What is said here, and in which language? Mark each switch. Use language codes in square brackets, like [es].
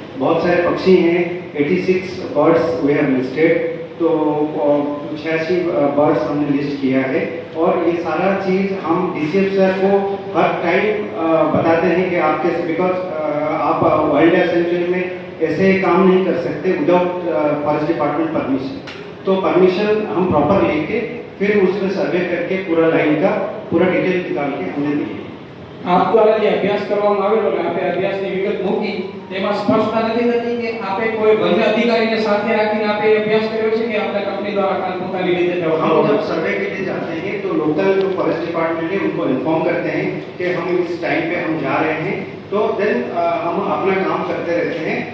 [hi] बहुत सारे पक्षी हैं [en] 86 birds we have listed [hi] तो 86 बर्ड्स हमने लिस्ट किया है और ये सारा चीज़ हम डीसीएफ सर को हर टाइम बताते हैं कि आपके बिकॉज आप वाइल्ड लाइफ सेंचुरी में ऐसे काम नहीं कर सकते [en] Without forest department permission. [hi] तो परमिशन हम प्रॉपर लेके फिर उसमें सर्वे करके पूरा लाइन का पूरा डिटेल निकाल के हमने दिए. [gu] આપ દ્વારા જે અભ્યાસ કરવામાં આવેલો ને આપણે અભ્યાસની વિગત મૂકી તેમાં સ્પષ્ટતા નથી થતી કે આપે કોઈ વન્ય અધિકારીને સાથે રાખીને આપે અભ્યાસ કર્યો છે કે આપણા કંપની દ્વારા કામ પોતાની રીતે [hi] हम जब सर्वे के लिए जाते हैं तो लोकल जो फॉरेस्ट डिपार्टमेंट है उनको इन्फॉर्म करते हैं कि हम इस टाइम पे हम जा रहे हैं तो देन हम अपना काम करते रहते हैं.